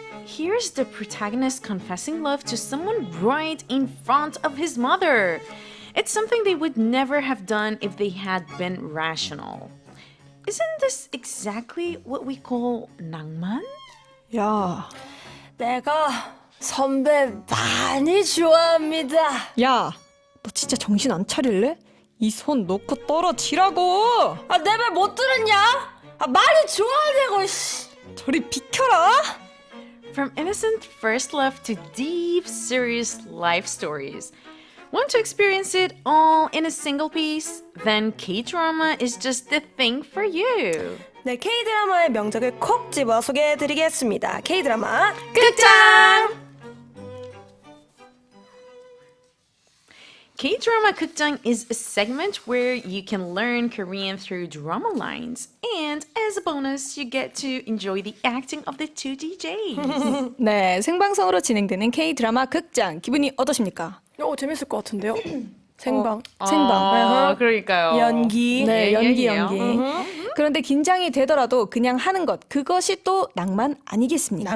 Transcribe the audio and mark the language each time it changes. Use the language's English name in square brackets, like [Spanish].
[English] Here's the protagonist confessing love to someone right in front of his mother. It's something they would never have done if they had been rational. Isn't this exactly what we call 낭만? [Korean] 야, 내가 선배 많이 좋아합니다. 야, 너 진짜 정신 안 차릴래? 이 손 놓고 떨어지라고. 아, 내 말 못 들었냐? 아, 많이 좋아하냐고. 씨. 저리 비켜라. [English] From innocent first love to deep, serious life stories. Want to experience it all in a single piece? Then K-drama is just the thing for you. [Korean] 네, K-드라마의 명작을 콕 집어 소개해드리겠습니다. K-드라마 극장! [English] K-drama 극장 is a segment where you can learn Korean through drama lines. And as a bonus, you get to enjoy the acting of the two DJs. [Korean] 네, 생방송으로 진행되는 K-드라마 극장. 기분이 어떠십니까? 재밌을 것 같은데요? 생방. 생방. 그러니까요. 연기. 네, 연기. 연기예요. 그런데 긴장이 되더라도 그냥 하는 것, 그것이 또 낭만 아니겠습니까?